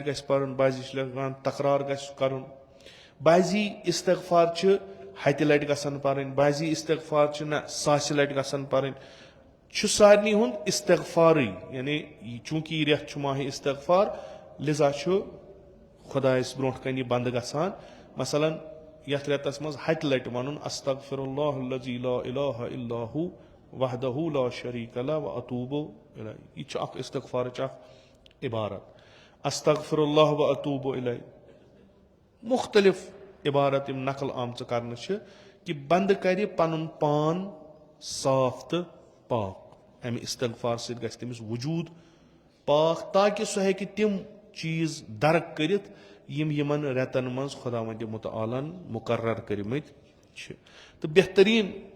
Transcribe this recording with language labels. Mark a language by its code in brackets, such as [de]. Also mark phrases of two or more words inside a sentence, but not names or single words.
[ks] گژھِ پرُن بعضی چھِ لیکھان تکرار گژھِ کرُن بعضی استغفار چھِ 100 لٹہِ گژھن پرٕنۍ بعضی استغفار چھِ نہ 1000 لٹہِ گژھن پرٕنۍ چھُ سارنٕے ہُنٛد استغفارٕے یعنی چوٗنٛکہِ یہِ رٮ۪تھ چھُ ماہِ استغفار لِذا چھُ خۄدایس برونٛٹھ کنہِ یہِ بنٛدٕ گژھان مثلاً یتھ رٮ۪تس منٛز 100 لٹہِ ونُن [ar] استغفر اللہ الذی لا الہ الا ہو وحدہ لا شریٖک لہ و اتوب الیہ [ks] یہِ چھُ اکھ استغفارٕچ اکھ عبارت [ar] استغفر اللہ و اتوب الیہ [ks] مُختٔلِف عبارت یِم نقل آمژٕ کرنہٕ چھِ کہِ بنٛدٕ کرِ پنُن پان صاف تہٕ پاک امہِ استغفار سۭتۍ گژھِ تٔمِس وجوٗد پاک تاکہِ سُہ ہیٚکہِ تِم چیٖز درک کٔرِتھ یِم یِمن رٮ۪تن منٛز خۄداوندِ مُتعالن مُقرر کٔرمٕتۍ چھِ تہٕ بہتریٖن